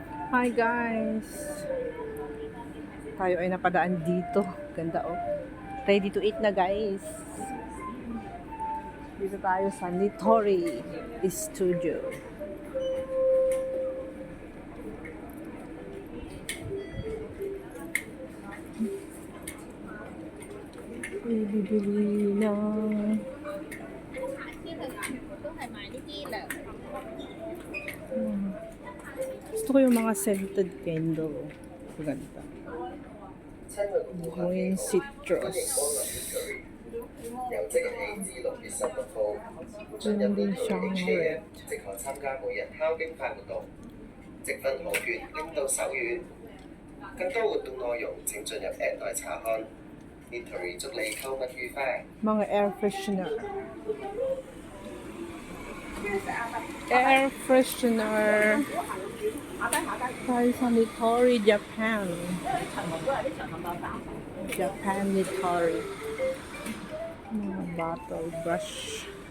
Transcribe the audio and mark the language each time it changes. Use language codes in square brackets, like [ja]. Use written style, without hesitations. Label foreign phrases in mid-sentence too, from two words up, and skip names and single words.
[en] Hi guys! [tl] Tayo ay napadaan dito. Ganda oh. [en] Ready to eat na guys. [tl] Dito tayo sa Nitori Studio. Bibili na. Gusto ko yung mga [en] scented candle. [tl] Ganda. [en] Green citrus. [tl] Meron din siyang red. [zh] 即可參加每日敲冰塊活動，積分可券拎到手軟。更多活動內容請進入 App 內查看。Nitori 祝你購物愉快。 [en] Mga air freshener. Air freshener. [tl] Tayo sa Nitori, Japan. Japan Nitori. Mga [en] bottle brush.